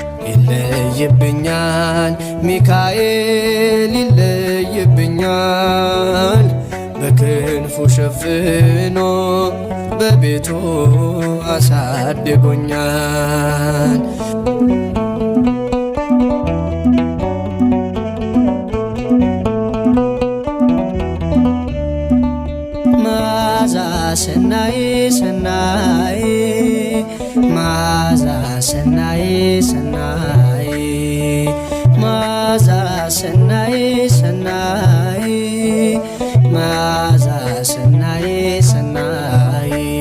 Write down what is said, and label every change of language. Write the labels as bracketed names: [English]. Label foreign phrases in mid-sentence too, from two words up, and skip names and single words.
[Amharic] ይለይብኛል ሚካኤል ይለይብኛል በክንፉ ሸፍኖ በቤቱ አሳድጎኛል [Tigrinya] መዓዛ ሰናይ ሰናይ መዓዛ ሰናይ ሰናይ መዓዛ ሰናይ ሰናይ መዓዛ ሰናይ ሰናይ